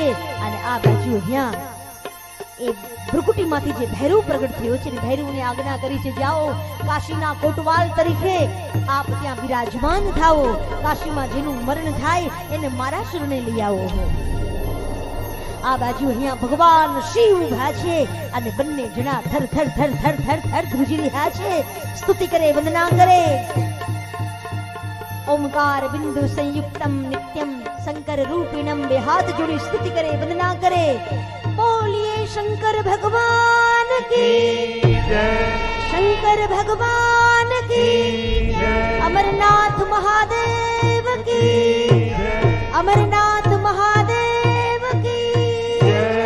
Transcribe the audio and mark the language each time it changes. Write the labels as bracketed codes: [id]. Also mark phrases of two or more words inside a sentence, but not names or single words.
[gu] અને આ બાજુ અહીંયા એ ભ્રુકુટીમાંથી જે ભૈરવ પ્રગટ થયો છે, ને ભૈરવને આજ્ઞા કરી છે, જાઓ કાશીના કોટવાલ તરીકે આપ ત્યાં બિરાજમાન થાઓ. કાશીમાં જેનું મરણ થાય એને મારા શરણે લઈ આવો. આ બાજુ અહીંયા ભગવાન શિવ ઉભા છે અને બંને જણા થર થર થર થર થર થર ધ્રુજી રહ્યા છે. સ્તુતિ કરે, વંદના કરે. [sa] ओमकार बिंदु संयुक्तम नित्यम शंकर रूपिणम, [gu] બે હાથ જોડી સ્તુતિ કરે, વંદના કરે. [hi] બોલીએ शंकर भगवान की जय, शंकर भगवान की जय, अमरनाथ महादेव की जय, अमरनाथ महादेव की जय, અમરનાથ મહાદેવ કી જય.